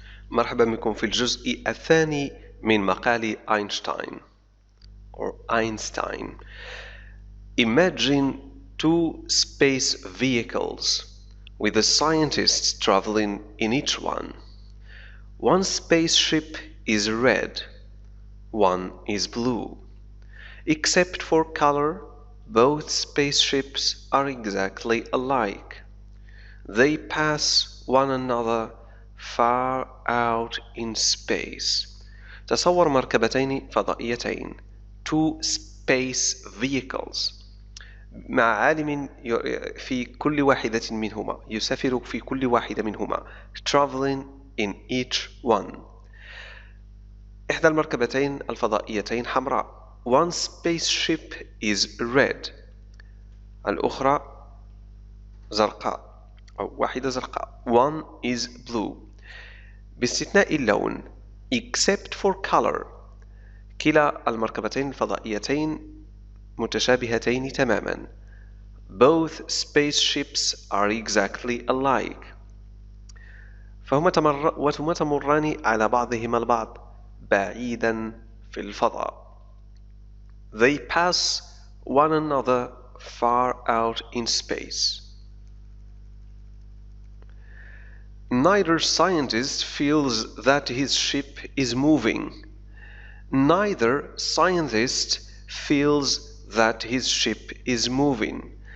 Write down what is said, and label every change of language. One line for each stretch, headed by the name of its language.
Arabic: مرحبا بكم في الجزء الثاني من مقال أينشتاين
English: or Einstein. Imagine two space vehicles with the scientists traveling in each one. One spaceship is red, one is blue. Except for color, both spaceships are exactly alike. They pass one another far out in space.
Arabic: تصور مركبتين فضائيتين
English: two space vehicles
Arabic: مع عالم في كل واحدة منهما يسافر في كل واحدة منهما
English: traveling in each one.
Arabic: إحدى المركبتين الفضائيتين حمراء.
English: One spaceship is red.
Arabic: الأخرى زرقاء أو واحدة زرقاء.
English: One is blue.
Arabic: باستثناء اللون
English: except for color.
Arabic: كلا المركبتين الفضائيتين متشابهتين تماما.
English: Both spaceships are exactly alike.
Arabic: فهما تمران على بعضهما البعض بعيدا في الفضاء.
English: They pass one another far out in space. Neither scientist feels that his ship is moving. Neither scientist feels that his ship is moving.